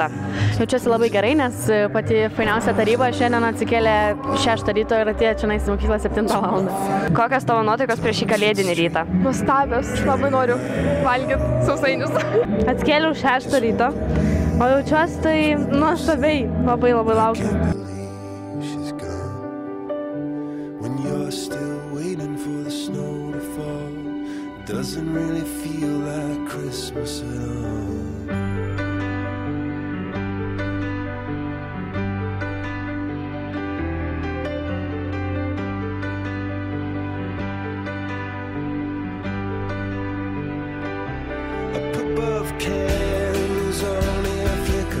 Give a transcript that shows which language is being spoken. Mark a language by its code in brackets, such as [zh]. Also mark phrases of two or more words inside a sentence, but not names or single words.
[lt] Jaučiuosi labai gerai, nes pati fainiausia taryba šiandien atsikėlė 6 ryto ir atėjo čia į mokyklą 7 val. Kokios tavo nuotaikos prieš šį kalėdinį rytą? Nuostabios, labai noriu valgyti sausainius. Atsikėliau 6 ryto, o jaučiuosi tai nuostabiai, labai laukiu. [en] Doesn't really feel like Christmas at all. Up above candles only a flicker.